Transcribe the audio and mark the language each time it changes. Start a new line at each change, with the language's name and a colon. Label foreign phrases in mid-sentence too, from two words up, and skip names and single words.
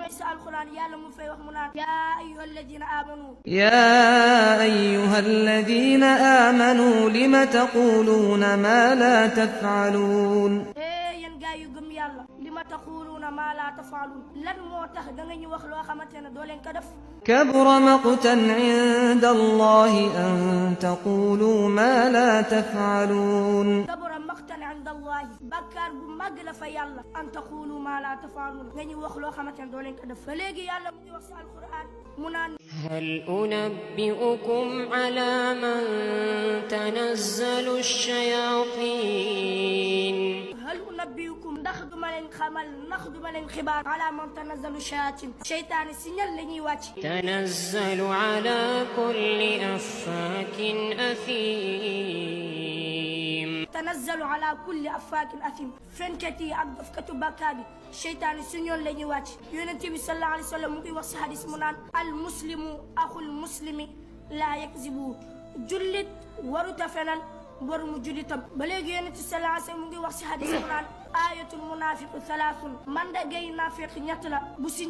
Wolof: ci alquran yàlla mu fay wax mu naan
Arabic: يا أيها الذين آمنوا لم تقولون ما لا تفعلون
Wolof: yéen gaa yu gëm yàlla
Arabic: لم تقولون ما لا تفعلون
Wolof: lan moo tax da nga ñu wax loo xamante ne doo leen ko def
Arabic: كبر مقتا عند الله أن تقولوا ما لا تفعلون كبر مقتا عند الله
Wolof: بكار bu mag la fa yàlla
Arabic: أن تقولوا ما لا تفعلون
Wolof: nga ñu wax loo xamante ne doo leen ko def fa léegi yàlla mu ngi wax ci alquran mu naan
Arabic: هل أنبئكم على من تنزل الشياطين هل أنبئكم
Wolof: ndax duma leen xamal ndax duma leen xibaar
Arabic: على من تنزل الشياطين
Wolof: seytaane si ñan la ñuy wàcc
Arabic: تنزل على كل أفاك أثيم تنزل على كل أفاك أثيم
Wolof: فنكتي ak dofkatu bàkkaar bi seytaane si ñoon la ñuy wàcc Yonent bi
Arabic: صلى الله عليه وسلم
Wolof: mu ngi wax si hadis mu naan
Arabic: المسلم أخو المسلم لا يكذبه
Wolof: jullit waruta fenal borumu jullitam ba léegi Yonent bi
Arabic: صلى الله عليه وسلم
Wolof: mu ngi wax si hadis mu naan
Arabic: آية المنافق ثلاث
Wolof: mandagay nafiq ñett la bu si